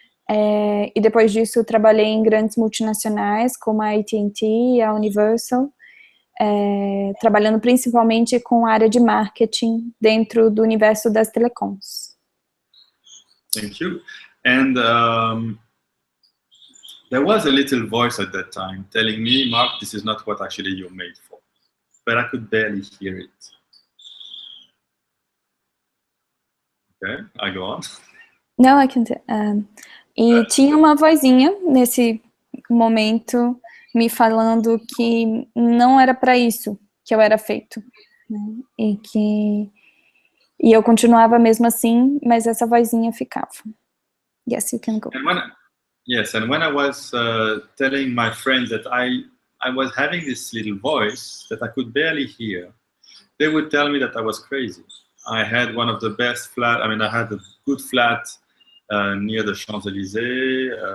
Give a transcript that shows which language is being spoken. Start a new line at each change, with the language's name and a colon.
Portuguese: e depois disso eu trabalhei em grandes multinacionais, como a AT&T e a Universal, trabalhando principalmente com a área de marketing dentro do universo das telecoms.
English: Thank you. And there was a little voice at that time telling me, Mark, this is not what actually you're made for. But I could barely hear it. Okay, I go on.
Portuguese: Não,
English: I can.
Portuguese: E tinha uma vozinha nesse momento me falando que não era para isso que eu era feito, né? E eu continuava mesmo assim, mas essa vozinha ficava.
English: Yes, you can go. And when I was telling my friends that I was having this little voice that I could barely hear, they would tell me that I was crazy. I had one of the best flat. I had a good flat near the Champs-Élysées.